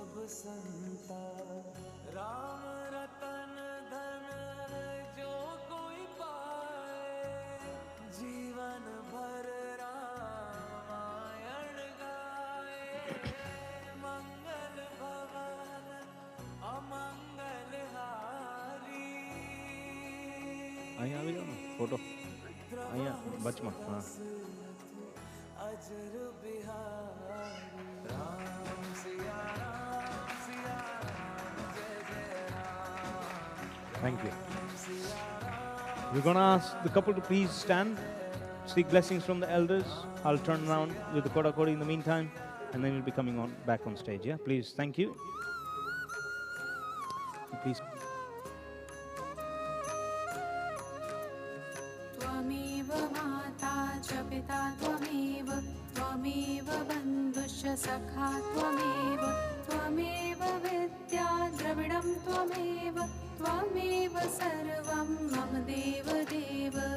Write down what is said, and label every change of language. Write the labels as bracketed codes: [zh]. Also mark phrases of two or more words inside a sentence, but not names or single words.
[hi] संता राम रतन धन जो कोई पाए जीवन भर रामायण गाए मंगल भवन अमंगल हारी [gu] અહીંયા આવી જાઓ ને ફોટો અહીંયા બચમાં હા [hi] अजर बिहारी राम सिया राम जय जय राम [en] Thank you. We're going to ask the couple to please stand, seek blessings from the elders. I'll turn around with the Koda Kodi in the meantime, and then we'll be coming on back on stage. Yeah, please. Thank you. Please. [sa] त्वमेव माता च पिता त्वमेव त्वमेव बन्धुश्च सखा त्वमेव त्वमेव विद्या द्रविडं त्वमेव त्वमेव सर्वं मम देवदेव